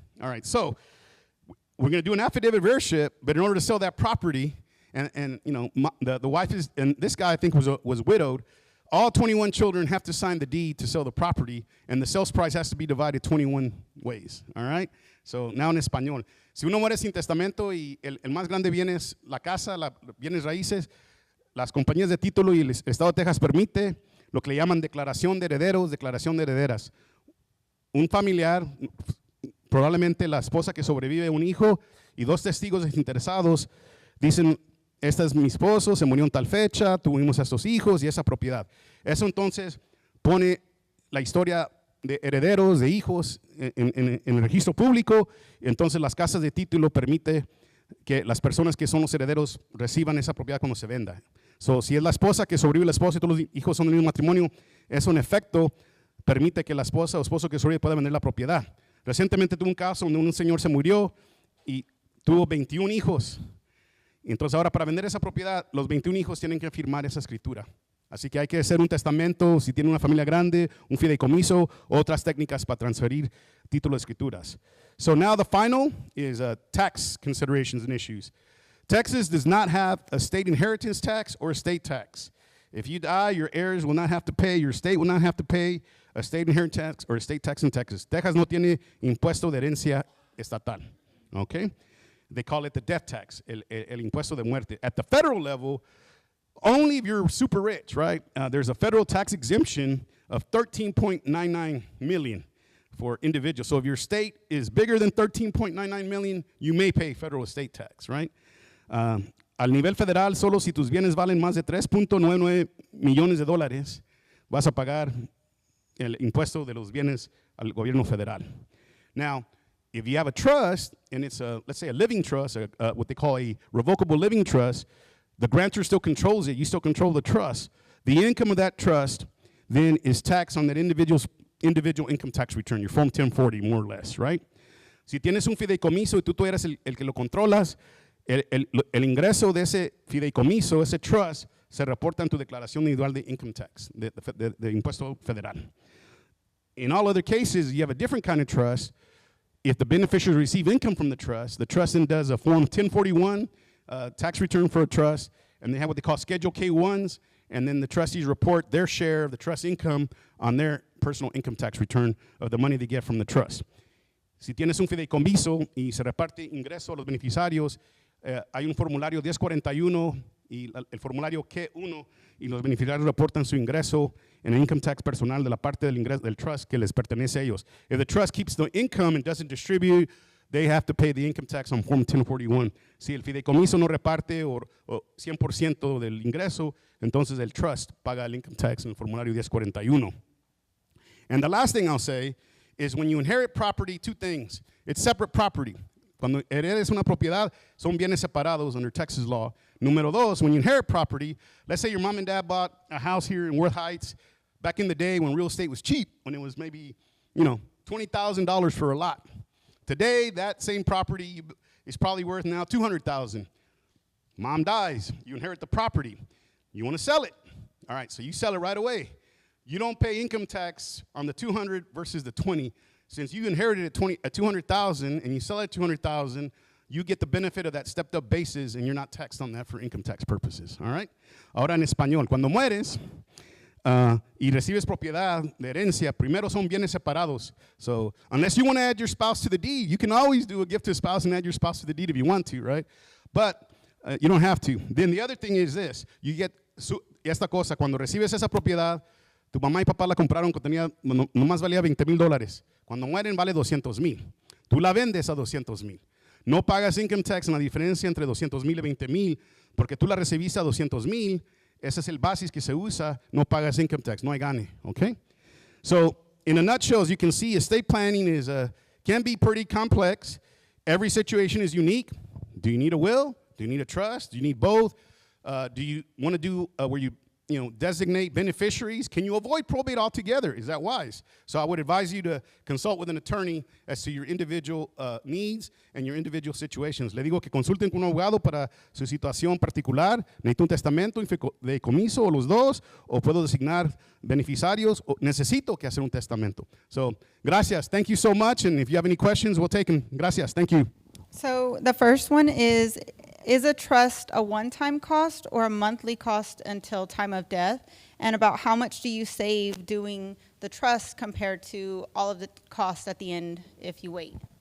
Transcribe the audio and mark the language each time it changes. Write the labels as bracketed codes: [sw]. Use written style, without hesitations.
[en] All right, so we're going to do an affidavit of heirship, but in order to sell that property, and you know, the wife is, and this guy I think was widowed, all 21 children have to sign the deed to sell the property, and the sales price has to be divided 21 ways, all right? So now [es] en español, si uno muere sin testamento y el más grande viene es la casa, bienes raíces, las compañías de título y el Estado de Texas permite lo que le llaman declaración de herederos, declaración de herederas. Un familiar, probablemente la esposa que sobrevive, un hijo y dos testigos interesados, dicen, este es mi esposo, se murió en tal fecha, tuvimos a estos hijos y esa propiedad. Eso entonces pone la historia de herederos, de hijos en el registro público. Entonces las casas de título permiten que las personas que son los herederos reciban esa propiedad cuando se venda. So, si es la esposa que sobrevive la esposa y todos los hijos son del mismo matrimonio, eso en efecto permite que la esposa o esposo que sobrevive pueda vender la propiedad. Recientemente tuve un caso donde un señor se murió y tuvo 21 hijos. Entonces ahora para vender esa propiedad, los 21 hijos tienen que firmar esa escritura. Así que hay que hacer un testamento, si tiene una familia grande, un fideicomiso, otras técnicas para transferir títulos de escrituras. [en] So now the final is tax considerations and issues. Texas does not have a state inheritance tax or a state tax. If you die, your heirs will not have to pay, your state will not have to pay a state inheritance tax or a state tax in Texas. [es] Texas no tiene impuesto de herencia estatal, okay? [en] They call it the death tax, [es] el impuesto de muerte. [en] At the federal level, only if you're super rich, right? There's a federal tax exemption of $13.99 million for individuals. So if your state is bigger than $13.99 million, you may pay federal estate tax, right? [es] Al nivel federal, solo si tus bienes valen más de 3.99 millones de dólares, vas a pagar el impuesto de los bienes al gobierno federal. [en] Now, if you have a trust, and it's let's say a living trust, what they call a revocable living trust, the grantor still controls it. You still control the trust. The income of that trust then is taxed on that individual income tax return, your Form 1040, more or less, right? [es] Si tienes un fideicomiso y tú eres el que lo controlas, el ingreso de ese fideicomiso, ese trust, se reporta en tu declaración individual de income tax, de impuesto federal. [en] In all other cases, you have a different kind of trust. If the beneficiaries receive income from the trust then does a Form 1041 tax return for a trust, and they have what they call Schedule K-1s, and then the trustees report their share of the trust income on their personal income tax return of the money they get from the trust. [es] Si tienes un fideicomiso y se reparte ingreso a los beneficiarios, hay un formulario 1041 y el formulario K1, y los beneficiarios reportan su ingreso en el income tax personal de la parte del ingreso del trust que les pertenece a ellos. [en] If the trust keeps the income and doesn't distribute, they have to pay the income tax on Form 1041. [es] Si el fideicomiso no reparte o 100% del ingreso, entonces el trust paga el income tax en el formulario 1041. [en] And the last thing I'll say is when you inherit property, two things. It's separate property. [es] Cuando heredes una propiedad, son bienes separados [en] under Texas law. [es] Número dos, [en] when you inherit property, let's say your mom and dad bought a house here in Worth Heights back in the day when real estate was cheap, when it was maybe, $20,000 for a lot. Today, that same property is probably worth now $200,000. Mom dies, you inherit the property. You want to sell it. All right, so you sell it right away. You don't pay income tax on the 200 versus the 20. Since you inherited at 200,000 and you sell it at 200,000, you get the benefit of that stepped up basis and you're not taxed on that for income tax purposes. All right? [es] Ahora en español, cuando mueres y recibes propiedad de herencia, primero son bienes separados. [en] So unless you want to add your spouse to the deed, you can always do a gift to a spouse and add your spouse to the deed if you want to, right? But you don't have to. Then the other thing is this. You get [es] esta cosa, cuando recibes esa propiedad, tu mamá y papá la compraron cuando nomás valía $20,000. Cuando mueren vale $200,000. Tú la vendes a $200,000. No pagas income tax en la diferencia entre $200,000 y $20,000 porque tú la recibiste a $200,000. Ese es el basis que se usa. No pagas income tax. No hay gane. Okay? So [en] in a nutshell, as you can see, estate planning can be pretty complex. Every situation is unique. Do you need a will? Do you need a trust? Do you need both? Do you want to do where you designate beneficiaries? Can you avoid probate altogether? Is that wise? So I would advise you to consult with an attorney as to your individual needs and your individual situations. [es] Le digo que consulten con un abogado para su situación particular. ¿Necesito un testamento, de comiso o los dos? ¿O puedo designar beneficiarios? ¿O necesito que hacer un testamento? [en] So, [es] gracias. [en] Thank you so much. And if you have any questions, we'll take them. [es] Gracias. [en] Thank you. So the first one is a trust a one-time cost or a monthly cost until time of death? And about how much do you save doing the trust compared to all of the costs at the end if you wait?